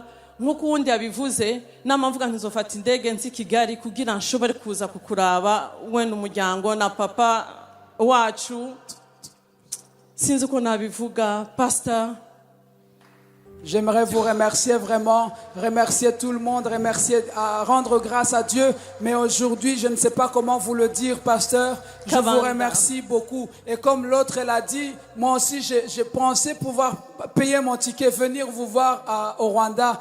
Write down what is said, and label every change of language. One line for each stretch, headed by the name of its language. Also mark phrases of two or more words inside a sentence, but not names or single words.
Rundi: Nkuko wundi yabivuze namamvuga ntizofata indege nzi Kigali kugira nshobore kuza kukuraba wenda umuryango na papa wacu. Sinzi uko nabivuga pastor.
French: J'aimerais vous remercier vraiment, remercier tout le monde, rendre grâce à Dieu. Mais aujourd'hui, je ne sais pas comment vous le dire, pasteur. Je vous remercie beaucoup. Et comme l'autre l'a dit, moi aussi, j'ai pensé pouvoir payer mon ticket, venir vous voir au Rwanda.